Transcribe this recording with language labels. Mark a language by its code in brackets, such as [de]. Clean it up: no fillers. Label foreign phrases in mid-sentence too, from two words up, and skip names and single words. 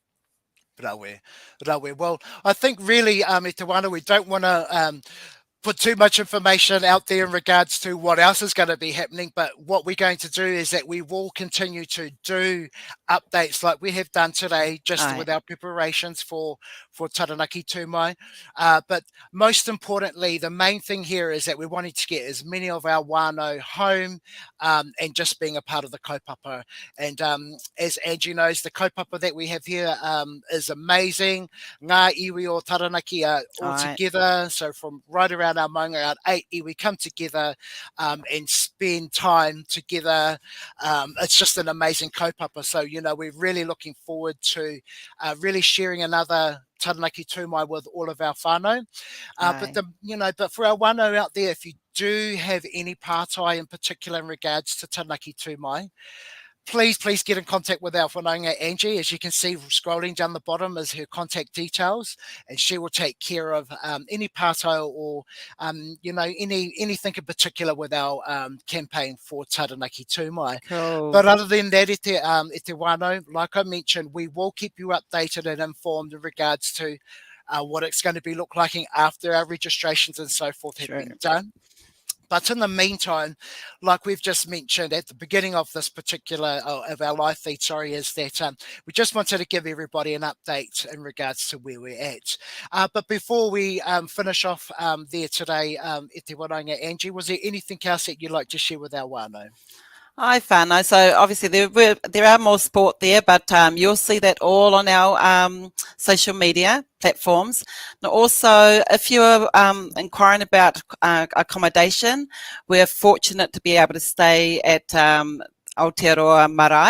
[en] Well, I think really, Te Wano, we don't want to put too much information out there in regards to what else is going to be happening, but what we're going to do is that we will continue to do updates like we have done today, just with our preparations for Taranaki Tū Mai. But most importantly, the main thing here is that we wanted to get as many of our whānau home and just being a part of the kaupapa. And as Angie knows, the kaupapa that we have here is amazing. [mi] Ngā iwi o Taranaki [en] are all together. So from right around our maunga, around 8 iwi come together and spend time together. It's just an amazing kaupapa. So, we're really looking forward to really sharing another Taranaki Tū Mai with all of our whānau. But for our whānau out there, if you do have any pātai in particular in regards to Taranaki Tū Mai, please get in contact with our whanaunga Angie. As you can see, scrolling down the bottom is her contact details, and she will take care of any pātai or anything in particular with our campaign for Taranaki Tū Mai. Cool. But other than that, [mi] e te wānau, [en] like I mentioned, we will keep you updated and informed in regards to what it's going to be look like after our registrations and so forth have been done. But in the meantime, like we've just mentioned at the beginning of this particular, of our live feed, is that we just wanted to give everybody an update in regards to where we're at. But before we finish off there today, [mi] e te wānanga [en] Angie, was there anything else that you'd like to share with our wānau? Hi, whānau. So obviously there are more sport there, but you'll see that all on our social media platforms. Now also, if you're inquiring about accommodation, we're fortunate to be able to stay at Aotearoa Marae.